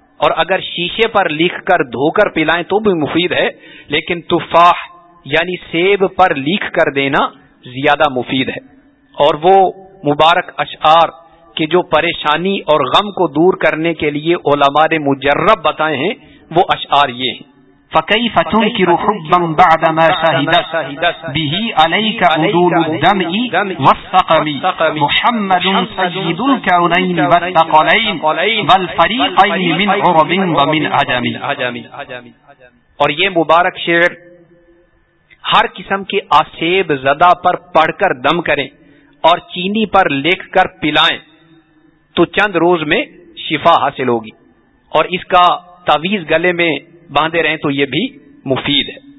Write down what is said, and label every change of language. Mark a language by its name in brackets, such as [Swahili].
[Urdu] اور اگر شیشے پر لکھ کر دھو کر پلائیں تو بھی مفید ہے, لیکن تفاح یعنی سیب پر لکھ کر دینا زیادہ مفید ہے. اور وہ مبارک اشعار کہ جو پریشانی اور غم کو دور کرنے کے لیے علماء نے مجرب بتائے ہیں وہ اشعار یہ ہیں. [Arabic] فکیف تنکر حبا بعدما شهدت به عليك عدول الدمع والسقم محمد سيد الكونين والثقلين بل فريقين من عرب ومن عدم. [Urdu] اور یہ مبارک شعر ہر قسم کے آسیب زدہ پر پڑھ کر دم کریں اور چینی پر لکھ کر پلائیں تو چند روز میں شفا حاصل ہوگی, اور اس کا تعویذ گلے میں باندھے رہیں تو یہ بھی مفید ہے.